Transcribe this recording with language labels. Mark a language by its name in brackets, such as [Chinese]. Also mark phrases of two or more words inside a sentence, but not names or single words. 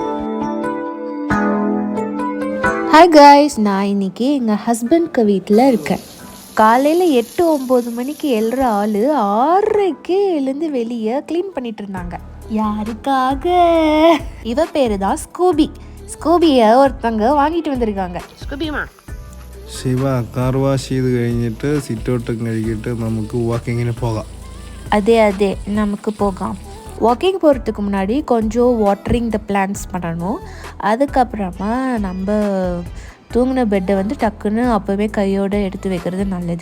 [English] hi guys, [Tamil] நான் இன்றைக்கி எங்கள் ஹஸ்பண்ட்க்கு வீட்டில் இருக்கேன். காலையில் 8-9 மணிக்கு எழுற ஆள் 6:30க்கே எழுந்து வெளியே க்ளீன் பண்ணிட்டு இருந்தாங்க. யாருக்காக? இவ பேர் தான் ஸ்கூபி. ஸ்கூபியை ஒருத்தவங்க வாங்கிட்டு வந்திருக்காங்க. ஸ்கூபிமா [Malayalam] சிவா [English] car wash [Malayalam] ചെയ്ത് കഴിഞ്ഞിട്ട് സിറ്റ് ഔട്ടും കഴിക്കിട്ട് നമുക്ക് വാക്കിങ്ങിന് പോകാം. [Tamil] அதே நமக்கு போகாம். வாக்கிங் போகிறதுக்கு முன்னாடி கொஞ்சம் [English] watering the plants [Tamil] பண்ணணும். அதுக்கப்புறமா நம்ம தூங்கின பெட்டை வந்து டக்குன்னு அப்போவே கையோடு எடுத்து வைக்கிறது நல்லது.